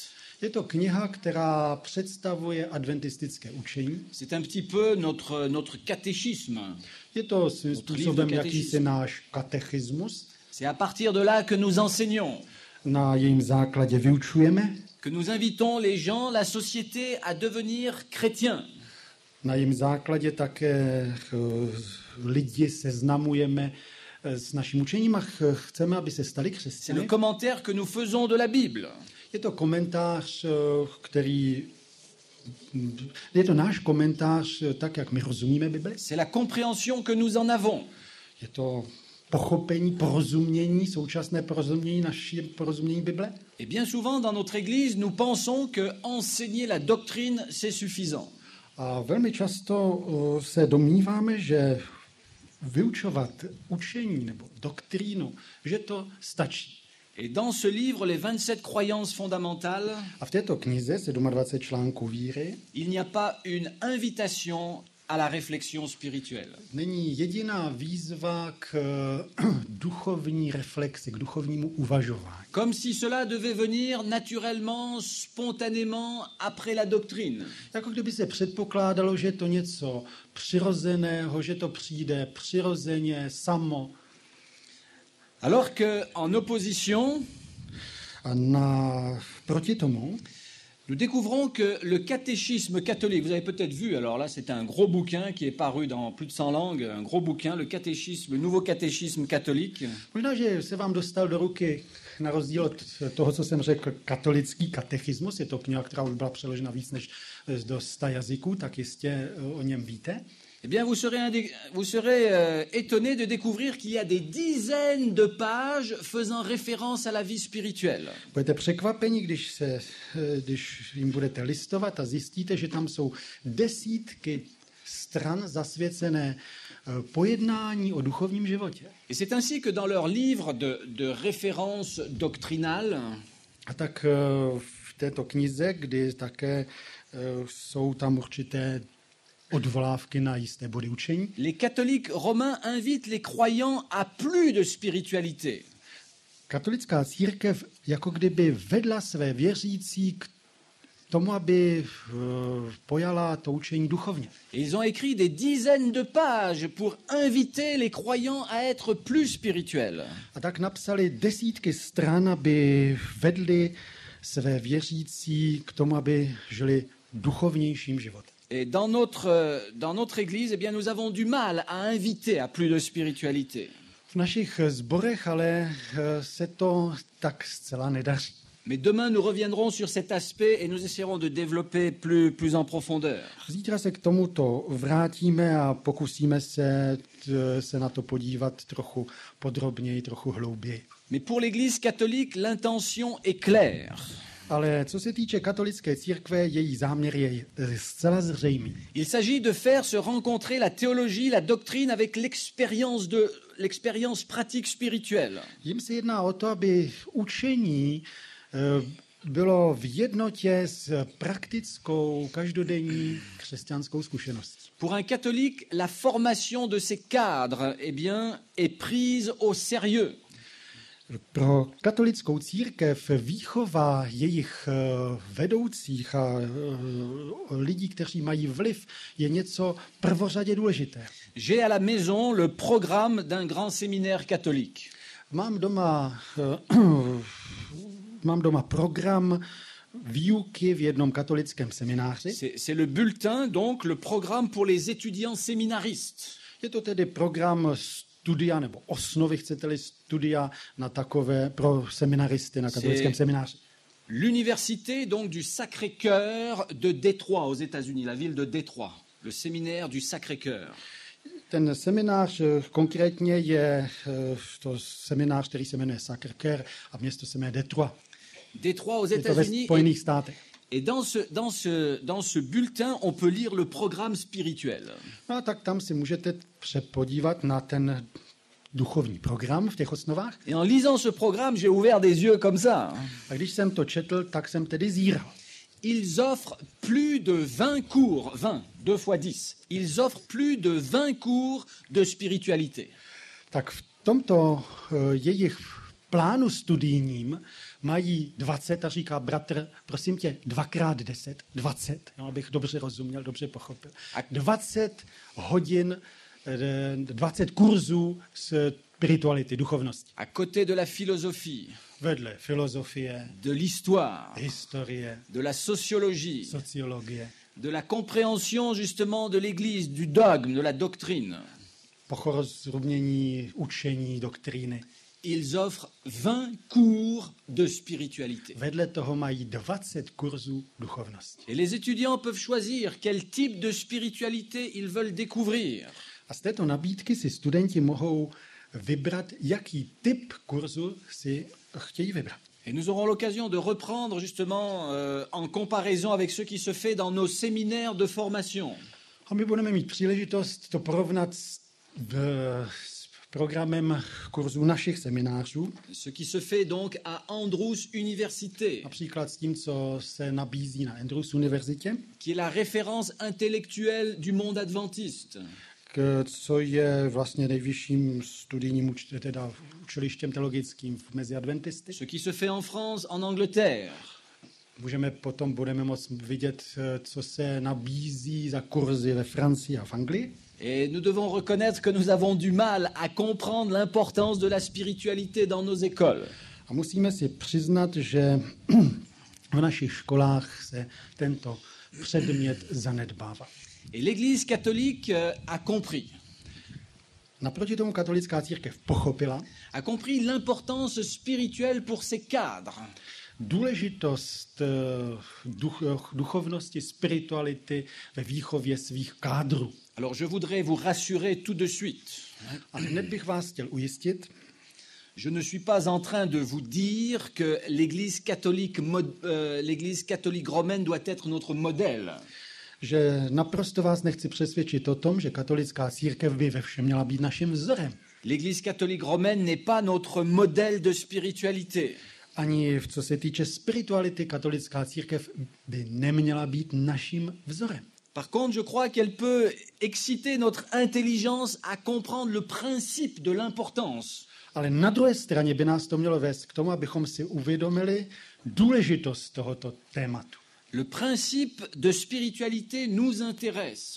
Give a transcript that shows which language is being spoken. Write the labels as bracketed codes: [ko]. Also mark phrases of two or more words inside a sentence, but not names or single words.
[cs] Je to kniha, která představuje adventistické učení. [fr] C'est un petit peu notre catéchisme. [cs] Je to svým [fr] Notre [cs] způsobem [fr] livre de [cs] jakýsi [fr] catéchisme. [cs] náš katechismus. [fr] C'est à partir de là que nous enseignons, [cs] Na jejím základě vyučujeme, [fr] que nous invitons les gens, la société à devenir chrétiens. [cs] na jejím základě také lidi seznamujeme s naším učením a chceme, aby se stali [fr] C'est le [cs] křesťany. [fr] commentaire que nous faisons de la Bible. [cs] Je to komentář, je to náš komentář, tak jak my rozumíme Bibli. [fr] C'est la compréhension que nous en avons. [cs] Je to pochopení, porozumění, současné porozumění, naší porozumění Bible. [fr] Et bien souvent, dans notre Église, nous pensons que enseigner la doctrine, c'est suffisant. [cs] A velmi často se domníváme, že vyučovat učení nebo doktrínu, že to stačí. [fr] Et dans ce livre, les 27 croyances fondamentales, [cs] A v této knize 27 článků víry [fr] il n'y a pas une invitation à la réflexion spirituelle. [cs] není jediná výzva k duchovní reflexi, k duchovnímu uvažování. [fr] Comme si cela devait venir naturellement, spontanément, après la doctrine. [cs] Jako kdyby se předpokládalo, že je to něco přirozeného, že to přijde přirozeně, samo. [fr] Alors qu'en opposition, [cs] A proti tomu [fr] nous découvrons que le catéchisme catholique, vous avez peut-être vu, alors là c'est un gros bouquin qui est paru dans plus de 100 langues, un gros bouquin, le catéchisme, le nouveau catéchisme catholique. [cs] možná, že se vám dostal do ruky, na rozdíl od toho, co jsem řekl, katolický katechismus. Je to kniha, která už byla přeložena víc než do 100 jazyků, tak jistě o něm víte. [fr] Eh bien, vous serez étonné de découvrir qu'il y a des dizaines de pages faisant référence à la vie spirituelle. [cs] Budete překvapeni, když jim budete listovat a zjistíte, že tam jsou desítky stran zasvěcené pojednání o duchovním životě. [fr] Et c'est ainsi que dans leur livre de référence doctrinale, [cs] A tak v této knize, kdy také jsou tam určité odvolávky na jisté body učení, [fr] les catholiques romains invitent les croyants à plus de spiritualité. [cs] katolická církev jako kdyby vedla své věřící k tomu, aby pojala to učení duchovně. [fr] Et ils ont écrit des dizaines de pages pour inviter les croyants à être plus spirituels. [cs] A tak napsali desítky stran, aby vedli své věřící k tomu, aby žili duchovnějším životem. [fr] Et dans notre Église, eh bien, nous avons du mal à inviter à plus de spiritualité. [cs] V našich sborech ale se to tak zcela nedaří. [fr] Mais demain, nous reviendrons sur cet aspect et nous essaierons de développer plus en profondeur. [cs] Zítra se k tomuto vrátíme a pokusíme se na to podívat trochu podrobněji, trochu hlouběji. [fr] Mais pour l'Église catholique, l'intention est claire. [cs] Ale co se týče katolické církve, její záměr je zcela zřejmý. [fr] Il s'agit de faire se rencontrer la théologie, la doctrine avec l'expérience pratique spirituelle. [cs] Jim se jedná o to, aby učení bylo v jednotě s praktickou, každodenní křesťanskou zkušeností. [fr] Pour un catholique, la formation de ses cadres, eh bien, est prise au sérieux. [cs] Pro katolickou církev výchova jejich vedoucích a lidí, kteří mají vliv, je něco prvořadě důležité. [fr] J'ai à la maison le programme d'un grand séminaire catholique. [cs] Mám doma program výuky v jednom katolickém semináři. [fr] C'est le bulletin, donc le programme pour les étudiants séminaristes. [cs] Je to tedy program studia, nebo osnovy, chcete-li, studia na takové pro seminaristy na katolickém semináři. [fr] L'université donc du Sacré-Cœur de Détroit aux États-Unis, la ville de Détroit, le séminaire du Sacré-Cœur. [cs] Ten seminář konkrétně je to seminář, který se jmenuje Sacré-Cœur a město se jmenuje Detroit. [fr] Détroit aux [cs] Je to ve [fr] États-Unis. [cs] Spojených státech. [fr] Et dans ce bulletin, on peut lire le programme spirituel. [cs] No a tak tam si můžete podívat na ten duchovní program v těch osnovách. [fr] Et en lisant ce programme, j'ai ouvert des yeux comme ça. [cs] A když jsem to četl, tak jsem tedy zíral. [fr] Ils offrent plus de 20 cours, 20, 2 fois 10. Ils offrent plus de 20 cours de spiritualité. [cs] Tak v tomto jejich plánu studijním mají 20 a říká bratr, prosím tě, 2x10, 20, jo, abych dobře rozuměl, dobře pochopil. 20 hodin, 20 kurzů spirituality, duchovnosti. [fr] À côté de la philosophie, [cs] Vedle filozofie, [fr] de l'histoire, [cs] historie, [fr] de la sociologie, [cs] sociologie, [fr] de la compréhension justement de l'Église, du dogme, de la doctrine. [cs] porozumění, učení, doktríny. [fr] Ils offrent 20 cours de spiritualité. [cs] Vedle toho mají 20 kurzů duchovnosti. [fr] Et les étudiants peuvent choisir quel type de spiritualité ils veulent découvrir. [cs] A z této nabídky si studenti mohou vybrat, jaký typ kurzu si chtějí vybrat. [fr] Et nous aurons l'occasion de reprendre justement en comparaison avec ce qui se fait dans nos séminaires de formation. [cs] A my budeme mít příležitost to porovnat s programem kurzů našich seminářů. [fr] Ce qui se fait donc à Andrews Université, [cs] Například s tím, co se nabízí na Andrews univerzitě, [fr] qui est la référence intellectuelle du monde adventiste. [cs] Co je vlastně nejvyšším studijním učilištěm teologickým mezi adventisty. [fr] Ce qui se fait en France, en Angleterre. [cs] Budeme moct vidět, co se nabízí za kurzy ve Francii a v Anglii. [fr] Et nous devons reconnaître que nous avons du mal à comprendre l'importance de la spiritualité dans nos écoles. [cs] A musíme si přiznat, že v našich školách se tento předmět zanedbává. [fr] Et l'Église catholique a compris. [cs] Naproti tomu katolická církev pochopila [fr] A compris l'importance spirituelle pour ses cadres. [cs] důležitost duchovnosti, spirituality ve výchově svých kádrů. [fr] Alors je voudrais vous rassurer tout de suite. [cs] A hned bych vás chtěl ujistit, [fr] Je ne suis pas en train de vous dire que l'Église catholique romaine doit être notre modèle. [cs] že naprosto vás nechci přesvědčit o tom, že katolická církev by ve všem měla být naším vzorem. [fr] L'Église catholique romaine n'est pas notre modèle de spiritualité. [cs] Ani co se týče spirituality, katolická církev by neměla být naším vzorem. [fr] Par contre, je crois qu'elle peut exciter notre intelligence à comprendre le principe de l'importance. [cs] Ale na druhé straně by nás to mělo vést k tomu, abychom si uvědomili důležitost tohoto tématu. [fr] Le principe de spiritualité nous intéresse.